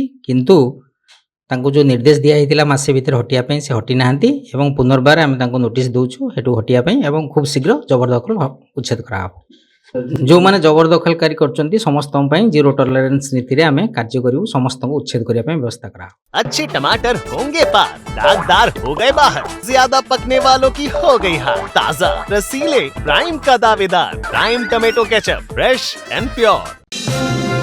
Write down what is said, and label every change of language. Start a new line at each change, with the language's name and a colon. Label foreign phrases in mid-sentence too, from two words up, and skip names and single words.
Odia: କିନ୍ତୁ ତାଙ୍କୁ ଯେଉଁ ନିର୍ଦ୍ଦେଶ ଦିଆହେଇଥିଲା ମାସେ ଭିତରେ ହଟିବା ପାଇଁ, ସେ ହଟି ନାହାନ୍ତି ଏବଂ ପୁନର୍ବାର ଆମେ ତାଙ୍କୁ ନୋଟିସ୍ ଦେଉଛୁ ସେଠୁ ହଟିବା ପାଇଁ ଏବଂ ଖୁବ୍ ଶୀଘ୍ର ଜବରଦଖଲ ଉଚ୍ଛେଦ କରାହେବ। ଯେଉଁମାନେ ଜବରଦଖଲକାରୀ କରୁଛନ୍ତି ସମସ୍ତଙ୍କ ପାଇଁ
English: zero tolerance
Odia: ନୀତିରେ ଆମେ କାର୍ଯ୍ୟ କରିବୁ, ସମସ୍ତଙ୍କୁ ଉଚ୍ଛେଦ କରିବା ପାଇଁ ବ୍ୟବସ୍ଥା କରାହେବ।
Hindi: अच्छे टमाटर होंगे पार, दागदार हो गए बाहर, ज्यादा पकने वालों की हो गई हार, ताजा रसीले प्राइम का दावेदार, प्राइम टमेटो केचप,
English: fresh and pure.